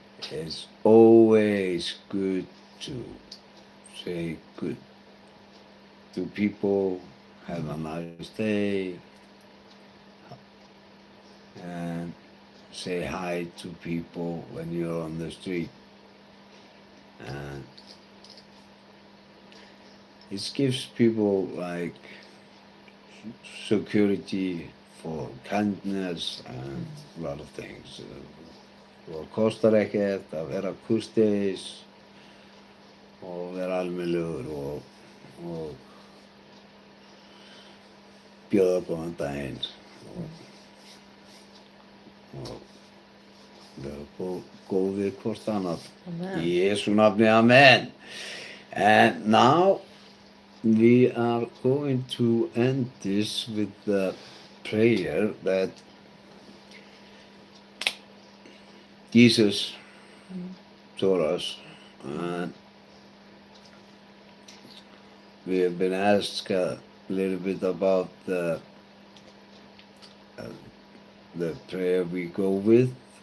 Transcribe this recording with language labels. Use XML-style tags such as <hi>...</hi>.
<en>It's always good to say good to people, have a nice day, and say hi to people when you're on the street. And it gives people like security for kindness and a lot of things.</en> <is>Og kostar ekkert að vera kurteis og vera almennilegur og bjóða góðan daginn og vera góðir hvort annað. Amen. Í Jesú nafni, amen.</is> <en>And now we are going to end this with the prayer that Jesus taught us. And we have been asked a little bit about the prayer we go with.</en>